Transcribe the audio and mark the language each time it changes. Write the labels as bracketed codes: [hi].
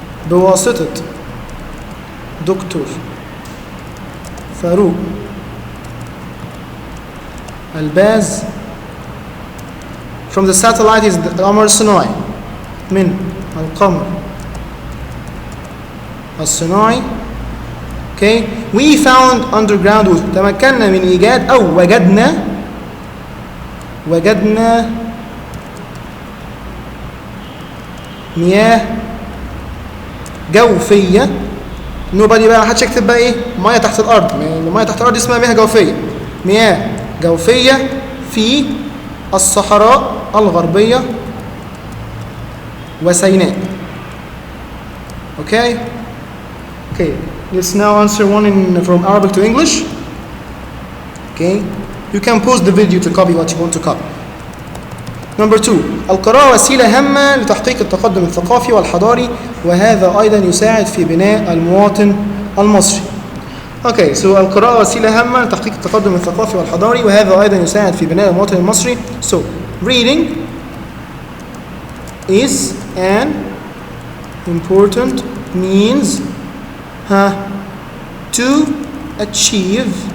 [ar] بواسطة دكتور فاروق الباز [en] from the satellite is [ar] القمر الصناعي من القمر الصناعي. [en] Okay, we found underground water. [ar] تمكنا من إيجاد أو وجدنا مياه جوفية. [en] nobody [ar] بقى محدش يكتب بقى إيه مياه تحت الأرض. المياه تحت الأرض اسمها مياه جوفية. مياه جوفية في الصحراء الغربية وسيناء. [en] Okay. Okay. Let's now answer one from Arabic to English. Okay. You can pause the video to copy what you want to copy. Number 2. [ar] القراءة وسيلة هامة لتحقيق التقدم الثقافي والحضاري وهذا أيضا يساعد في بناء المواطن المصري. [en] Okay, so [ar] القراءة وسيلة هامة لتحقيق التقدم الثقافي والحضاري وهذا أيضا يساعد في بناء المواطن المصري. [en] So reading is an important means to achieve